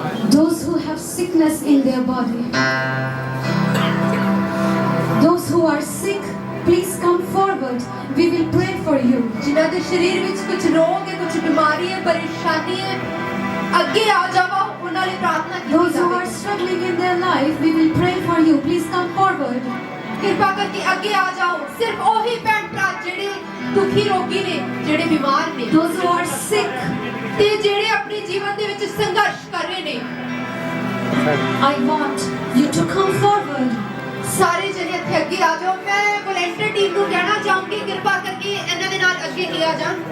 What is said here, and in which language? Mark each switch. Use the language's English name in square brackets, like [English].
[English] Those who have sickness in their body, those who are sick, please come forward. We will pray for you. [Punjabi] ਜਿਨ੍ਹਾਂ ਦੇ ਸਰੀਰ ਵਿੱਚ ਕੁਝ ਰੋਗ ਹੈ ਕੁਝ ਬਿਮਾਰੀ ਹੈ ਪਰੇਸ਼ਾਨੀ ਹੈ ਅੱਗੇ ਆ ਜਾਵੋ ਉਹਨਾਂ ਲਈ ਪ੍ਰਾਰਥਨਾ ਕੀਤੀ [English] Those who are [Punjabi] ਜਾਵੇ [English] struggling in their life, we will pray for you. Please come forward. [Punjabi] ਕਿਰਪਾ ਕਰਕੇ ਅੱਗੇ ਆ ਜਾਓ ਸਿਰਫ ਉਹੀ ਭੈਣ ਭਰਾ ਜਿਹੜੇ ਦੁਖੀ ਰੋਗੀ ਨੇ ਜਿਹੜੇ ਬਿਮਾਰ ਨੇ [English] Those who are sick, [Punjabi] ਤੇ ਜਿਹੜੇ ਆਪਣੇ ਜੀਵਨ ਦੇ ਵਿੱਚ ਸੰਘਰਸ਼ ਕਰ ਰਹੇ ਨੇ [English] I want you to come forward. [Punjabi] ਸਾਰੇ ਜਣੇ ਇੱਥੇ ਅੱਗੇ ਆ ਜਾਓ ਮੈਂ ਵਲੰਟੀਅਰ ਟੀਮ ਨੂੰ ਕਹਿਣਾ ਚਾਹੂੰਗੀ ਕਿਰਪਾ ਕਰਕੇ ਇਹਨਾਂ ਦੇ ਨਾਲ ਅੱਗੇ ਹੀ ਆ ਜਾਣ